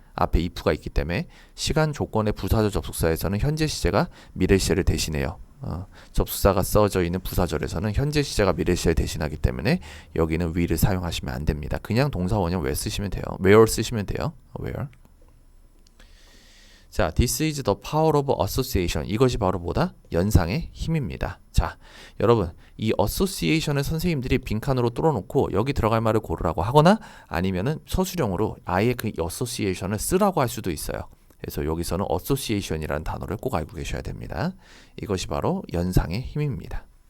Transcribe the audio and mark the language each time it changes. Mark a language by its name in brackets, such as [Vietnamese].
[Korean] 앞에 if가 있기 때문에 시간 조건의 부사적 접속사에서는 현재 시제가 미래 시제를 대신해요. 접수사가 써져 있는 부사절에서는 현재 시제가 미래 시제 대신하기 때문에 여기는 will을 사용하시면 안 됩니다. 그냥 동사 원형 where 쓰시면 돼요. where 쓰시면 돼요. [English] where. 자, this is the power of association. [Korean] 이것이 바로 뭐다? 연상의 힘입니다. 자, 여러분, 이 association을 선생님들이 빈칸으로 뚫어놓고 여기 들어갈 말을 고르라고 하거나 아니면은 서술형으로 아예 그 association을 쓰라고 할 수도 있어요. 그래서 여기서는 association이라는 단어를 꼭 알고 계셔야 됩니다. 이것이 바로 연상의 힘입니다.